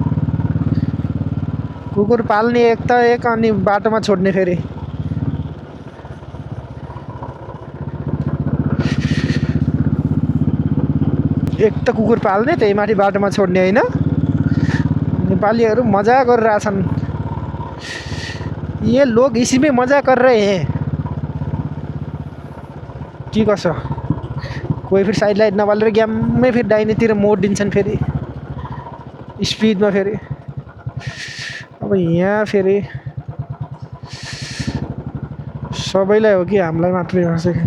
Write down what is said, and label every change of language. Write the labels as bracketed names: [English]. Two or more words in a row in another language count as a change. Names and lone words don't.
[Nepali] कुकुर पाल्ने एक त एक, अनि बाटोमा छोड्ने फेरि। एक त कुकुर पाल्ने, त्यही माथि बाटोमा छोड्ने होइन। नेपालीहरू मजा गरिरहेछन्। [Hindi] ये लोग इसी में मजा कर रहे हैं [Nepali] के कसो? कोही फेरि [English] side light [Nepali] नबालेर ग्याममै फेरि दाहिनेतिर मोडिदिन्छन् फेरि स्पिडमा। फेरि अब यहाँ फेरि सबैलाई हो कि हामीलाई मात्रै हो?